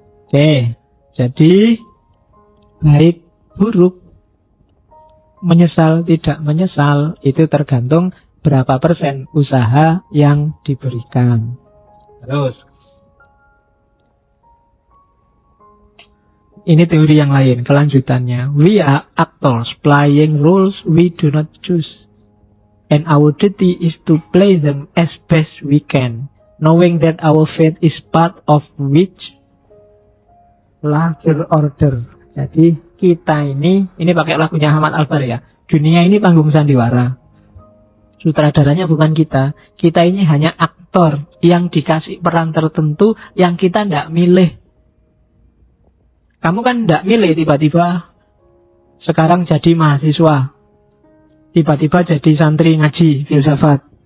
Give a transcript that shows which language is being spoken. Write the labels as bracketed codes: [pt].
[id] Oke, jadi baik buruk, menyesal tidak menyesal itu tergantung berapa persen usaha yang diberikan. Terus ini teori yang lain, kelanjutannya. [en] We are actors playing roles we do not choose. And our duty is to play them as best we can, knowing that our fate is part of which larger order. [id] Jadi kita ini pakai lagunya Ahmad Albar ya. Dunia ini panggung sandiwara. Sutradaranya bukan kita. Kita ini hanya aktor yang dikasih peran tertentu yang kita tidak milih. Kamu kan tidak milih tiba-tiba sekarang jadi mahasiswa, tiba-tiba jadi santri ngaji filsafat.